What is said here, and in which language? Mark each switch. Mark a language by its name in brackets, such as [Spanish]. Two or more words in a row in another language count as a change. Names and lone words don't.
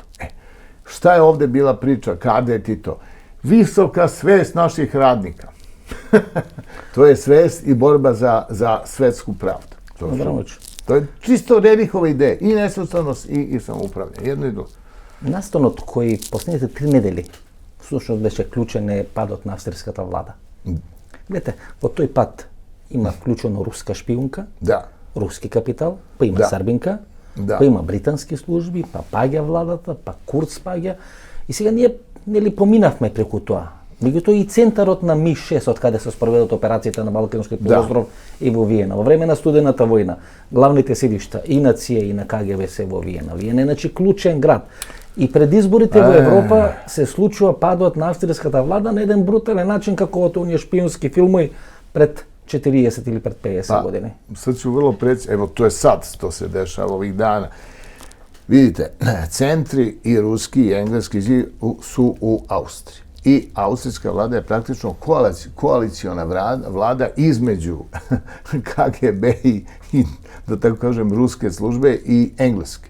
[Serbian] Šta je ovde bila priča? Kada je ti to? Visoka svest naših radnika. To je svest i borba za svetsku pravdu. To je čisto Rerihova ideja. I nesvrstanost i samoupravljanje. Jedno i drugo. [Macedonian] Настанот кој последните 3 недели всушност беше клучен е падот на австриската влада. Гледате, во тој пад има вклучено руска шпиунка, руски капитал, па има србинка, па има британски служби, па паѓа владата, па Курц паѓа. И сега ние нели поминавме преку тоа. Меѓутоа и центарот на МИ-6 од каде се спроведат операциите на Балканскиот полуостров и во Виена. Во време на студената војна, главните седишта и на ЦИЕ и на КГБ се во Виена. Виена е значи клучен град. И пред изборите во Европа се случува падот на австриската влада на еден брутален начин како од оние шпиунски филмови пред 40 или пред 50 години. [Serbian] Sad ću vrlo preci, evo to je sad, to se dešava ovih dana. Vidite, centri i ruski i engleski su u Austriji. I austrijska vlada je praktično koaliciona vlada između KGB i, da tako kažem, ruske službe i engleske.